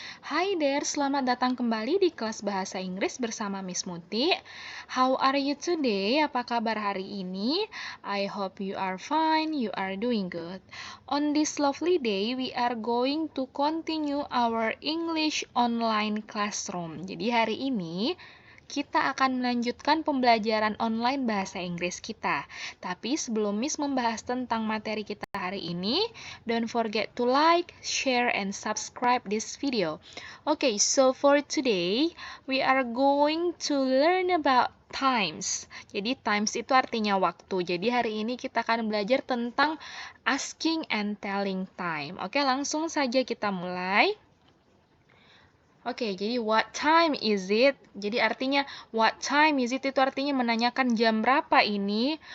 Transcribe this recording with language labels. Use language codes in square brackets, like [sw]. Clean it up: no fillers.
[en] Hi there, [id] selamat datang kembali di kelas Bahasa Inggris bersama Miss Muti. [en] How are you today? [id] Apa kabar hari ini? [en] I hope you are fine, you are doing good. On this lovely day, we are going to continue our English online classroom. [id] Jadi hari ini kita akan melanjutkan pembelajaran online bahasa Inggris kita. Tapi sebelum Miss membahas tentang materi kita hari ini, [en] don't forget to like, share, and subscribe this video. Okay, so for today, we are going to learn about times. [id] Jadi times itu artinya waktu. Jadi hari ini kita akan belajar tentang [en] asking and telling time. [id] Oke, langsung saja kita mulai. Oke, jadi [en] what time is it? [id] Jadi artinya [en] what time is it [id] itu artinya menanyakan jam berapa ini.